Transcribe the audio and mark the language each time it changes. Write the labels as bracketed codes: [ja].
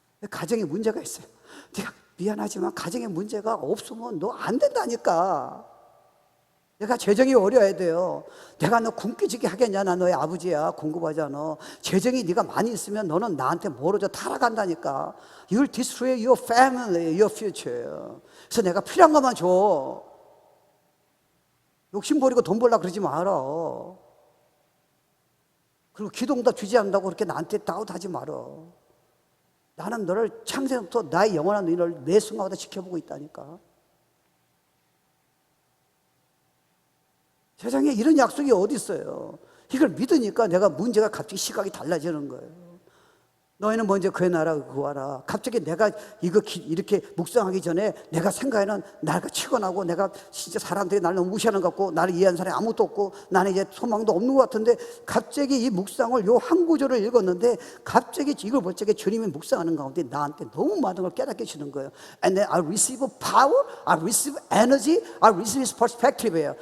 [ko] 가정에 문제가 있어요. 네가 미안하지만 가정에 문제가 없으면 너 안 된다니까. 내가 재정이 어려워야 돼요. 내가 너 굶기지게 하겠냐? 나 너의 아버지야. 공급하잖아. 재정이 네가 많이 있으면 너는 나한테 멀어져 타락한다니까. [en] You'll destroy your family, your future. [ko] 그래서 내가 필요한 것만 줘. 욕심 버리고 돈 벌라 그러지 마라. 그리고 기도응답 주지 않는다고 그렇게 나한테 다웃하지 말어. 나는 너를 창세부터 나의 영원한 너를 매 순간마다 지켜보고 있다니까. 세상에 이런 약속이 어디 있어요? 이걸 믿으니까 내가 문제가 갑자기 시각이 달라지는 거예요. 너희는 먼저 그의 나라를 구하라. 갑자기 내가 이렇게 묵상하기 전에 내가 생각에는 나가 치고나고 내가 진짜 사람들이 나를 너무 무시하는 것 같고 나를 이해하는 사람이 아무것도 없고 나는 이제 소망도 없는 것 같은데 갑자기 이 묵상을 요 한 구절을 읽었는데 갑자기 이걸 볼 적에 주님이 묵상하는 가운데 나한테 너무 많은 걸 깨닫게 주는 거예요. [en] And then I receive power, I receive energy, I receive his perspective예요.